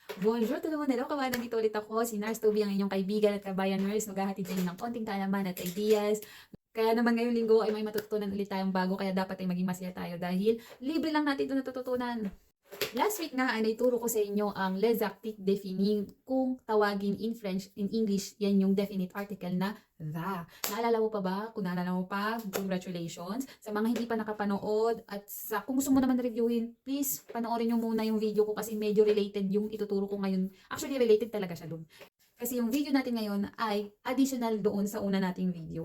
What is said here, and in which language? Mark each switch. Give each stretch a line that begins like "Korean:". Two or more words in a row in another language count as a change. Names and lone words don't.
Filipino: Bonjour to naman, hello kawan, nandito ulit ako, si Nars Toby, ang inyong kaibigan at kabayan nurse, maghahatid sa inyo ng konting kaalaman at ideas. Kaya naman ngayong linggo ay may matututunan ulit tayong bago, kaya dapat ay maging masaya tayo dahil libre lang natin ito natututunan.
English: Last week
Filipino: nga ay naituro ko sa inyo ang
French: les articles définis,
Filipino: kung tawagin
English: in French, in English,
Filipino: yan yung
English: definite article na the.
Filipino: Naalala mo pa ba? Kung naalala mo pa, congratulations. Sa mga hindi pa nakapanood at kung gusto mo naman reviewin, please panoorin nyo muna yung video ko kasi medyo related yung ituturo ko ngayon. Actually, related talaga siya dun. Kasi yung video natin ngayon ay additional doon sa una nating video.